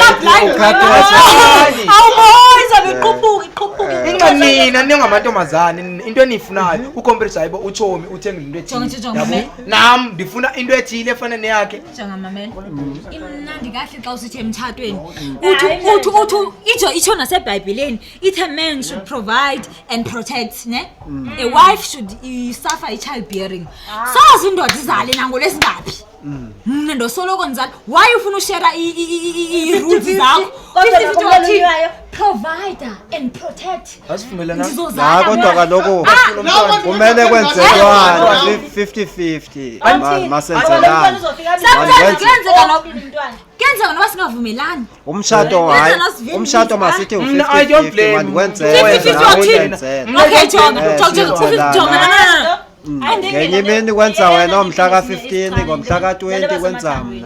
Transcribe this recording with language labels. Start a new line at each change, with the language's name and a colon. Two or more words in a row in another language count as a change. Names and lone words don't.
Xhosa: inxa nina ningamantombazane into eniyifunayo ucompresa hayibo utshomi uthengile into ethile yabo nam ndifuna into ethile efana neyakhe njengamamela imnandi kahle xa usithi emtshatweni uthi itsho nasebhayibhileni ithi
English: a man should provide and protect
Xhosa: ne
English: a wife should suffer child bearing
Xhosa: sazi indoda izale nangolesingaphi mna ndosoloko ndizala why ufuna ushare i-rules zakho
English: provider and protect
Xhosa: asivumelana kodwa kaloku kumele kwenzelwana 50-50 masenzelana kenzeka noba singavumelani umshato masithi u-50-50 mandikwenzelwe ngenye imini kwenza wena omhla ka-15 ngomhla ka-20 kwenza mna